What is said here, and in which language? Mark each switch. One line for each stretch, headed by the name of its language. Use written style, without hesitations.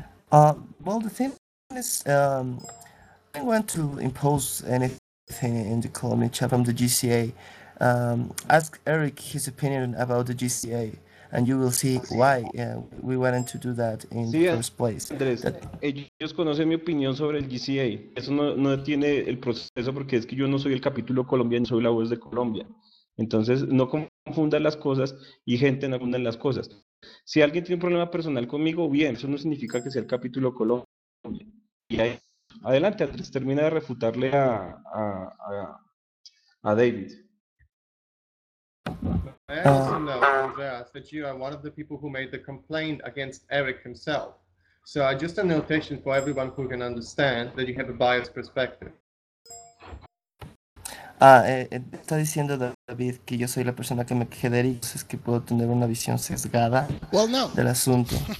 English: Well, the thing is, I don't want to impose anything in the Colombian chapter from the GCA. Ask Eric his opinion about the GCA, and you will see why we wanted to do that in the first place.
Spanish: Andrés, ellos conocen mi opinión sobre el GCA. Eso no detiene el proceso, porque es que yo no soy el capítulo colombiano, soy la voz de Colombia. Entonces, no confundan las cosas y gente no confundan las cosas. Si alguien tiene un problema personal conmigo, bien, eso no significa que sea el capítulo Colombia. Y ahí, adelante, Andrés, termina de refutarle a David.
English: I also know, Andreas, that you are one of the people who made the complaint against Eric himself. So I just a notation for everyone who can understand that you have a biased perspective.
Spanish: Está diciendo David que yo soy la persona que me queje de Eric, es que puedo tener una visión sesgada del asunto.